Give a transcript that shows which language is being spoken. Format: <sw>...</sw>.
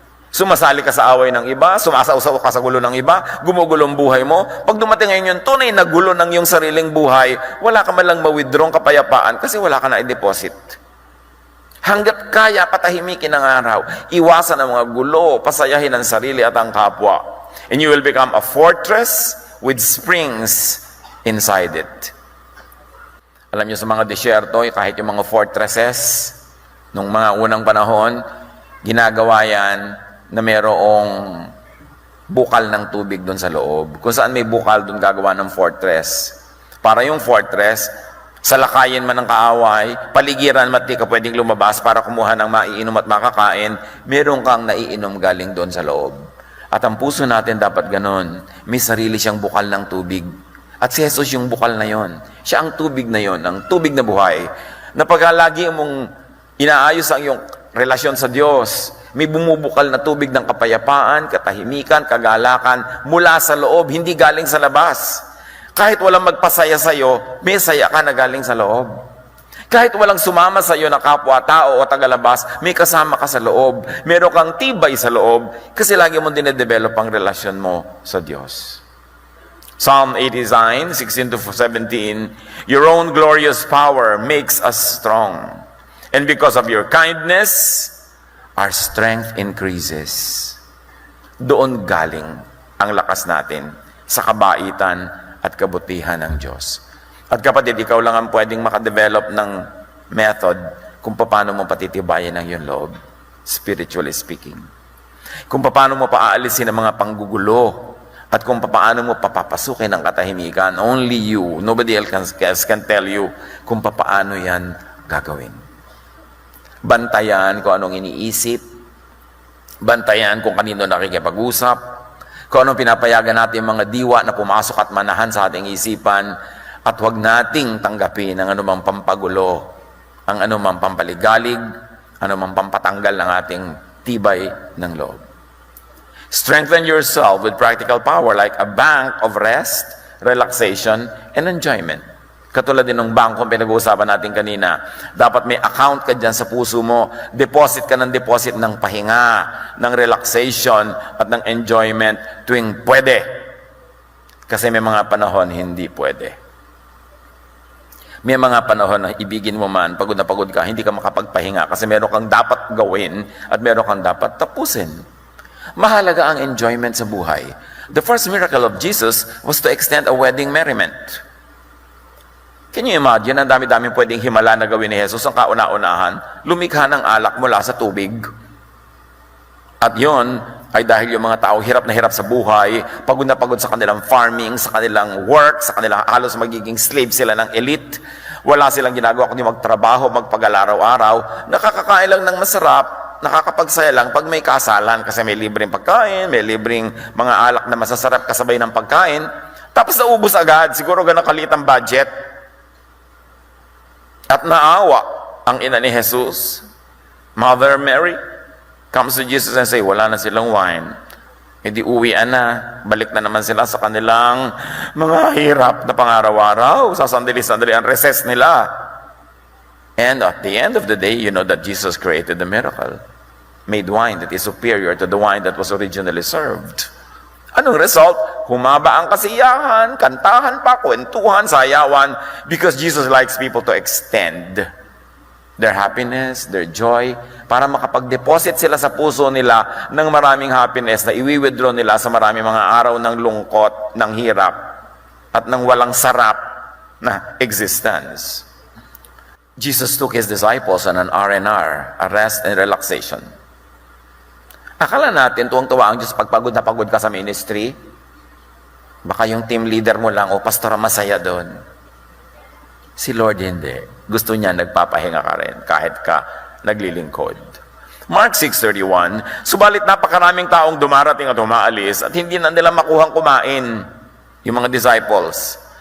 <tl>Sumasali ka sa away ng iba, sumasausaw ka sa gulo ng iba, gumugulong buhay mo. Pag dumating ngayon yung tunay na gulo ng iyong sariling buhay, wala ka man lang ma-withdraw kapayapaan kasi wala ka na i-deposit. Hanggat kaya, patahimikin ang araw. Iwasan ang mga gulo, pasayahin ang sarili at ang kapwa.</tl> <en>And you will become a fortress with springs inside it.</en> <tl>Alam niyo sa mga disyerto, kahit yung mga fortresses, nung mga unang panahon, ginagawa yan na mayroong bukal ng tubig doon sa loob. Kung saan may bukal, doon gagawa ng fortress. Para yung fortress, salakayin man ng kaaway, paligiran mat di ka pwedeng lumabas para kumuha ng maiinom at makakain, meron kang naiinom galing doon sa loob. At ang puso natin dapat ganon. May sarili siyang bukal ng tubig. At si Jesus yung bukal na yon. Siya ang tubig na yon, ang tubig na buhay. Na pag lagi mong inaayos ang iyong relasyon sa Diyos, may bumubukal na tubig ng kapayapaan, katahimikan, kagalakan, mula sa loob, hindi galing sa labas. Kahit walang magpasaya sa iyo, may saya ka na galing sa loob. Kahit walang sumama sa iyo na kapwa-tao o tagalabas, may kasama ka sa loob. Meron kang tibay sa loob kasi lagi mong dinedevelop ang relasyon mo sa Diyos.</tl> <en>Psalm 89, 16-17, your own glorious power makes us strong. And because of your kindness, our strength increases.</en> <tl>Doon galing ang lakas natin sa kabaitan at kabutihan ng Diyos. At kapatid, ikaw lang ang pwedeng makadevelop ng method kung paano mo patitibayan ang iyong loob,</tl> <en>spiritually speaking.</en> <tl>Kung paano mo paaalisin ang mga panggugulo at kung paano mo papapasukin ang katahimikan.</tl> <en>Only you, nobody else can tell you</en> <tl>kung paano yan gagawin. Bantayan kung anong iniisip, bantayan kung kanino nakikipag-usap, kung anong pinapayagan natin mga diwa na pumasok at manahan sa ating isipan. At huwag nating tanggapin ang anumang pampagulo, ang anumang pampaligalig, anumang pampatanggal ng ating tibay ng loob.</tl> <en>Strengthen yourself with practical power like a bank of rest, relaxation, and enjoyment.</en> <tl>Katulad din ng bangko pinag-uusapan natin kanina, dapat may account ka dyan sa puso mo, deposit ka ng deposit ng pahinga, ng relaxation, at ng enjoyment tuwing pwede. Kasi may mga panahon hindi pwede. May mga panahon na ibigin mo man, pagod na pagod ka, hindi ka makapagpahinga kasi meron kang dapat gawin at meron kang dapat tapusin. Mahalaga ang enjoyment sa buhay.</tl> <en>The first miracle of Jesus was to extend a wedding merriment. Can you imagine,</en> <tl>ang dami-daming pwedeng himala na gawin ni Jesus ang kauna-unahan, lumikha ng alak mula sa tubig. At yon ay dahil yung mga tao hirap na hirap sa buhay, pagod na pagod sa kanilang farming, sa kanilang work, sa kanilang halos magiging slave sila ng elite. Wala silang ginagawa kundi magtrabaho, magpag-araw-araw. Nakakakain lang ng masarap, nakakapagsaya lang pag may kasalan kasi may libreng pagkain, may libreng mga alak na masasarap kasabay ng pagkain. Tapos naubos agad, siguro ganang kaliit ang budget. At naawa ang ina ni Jesus, Mother Mary,</tl> <en>comes to Jesus and say,</en> <tl>wala na silang wine. E di uwian na. Balik na naman sila sa kanilang mga hirap na pangaraw-araw. Sa sandali-sandali ang recess nila.</tl> <en>And at the end of the day, you know that Jesus created the miracle. Made wine that is superior to the wine that was originally served.</en> <tl>Anong result? Humaba ang kasiyahan, kantahan pa, kwentuhan, sayawan,</tl> <en>because Jesus likes people to extend their happiness, their joy,</en> <tl>para makapag-deposit sila sa puso nila ng maraming happiness na iwi-withdraw nila sa maraming mga araw ng lungkot, ng hirap, at ng walang sarap na existence.</tl> <en>Jesus took His disciples on an R&R, a rest and relaxation.</en> <tl>Akala natin, tuwang-tuwa ang Diyos pagpagod na pagod ka sa ministry. Baka yung team leader mo lang, o pastor, masaya doon. Si Lord hindi. Gusto niya nagpapahinga ka rin kahit ka naglilingkod. Mark 6:31, subalit napakaraming taong dumarating at umaalis at hindi na nila makuhang kumain yung mga disciples.</tl>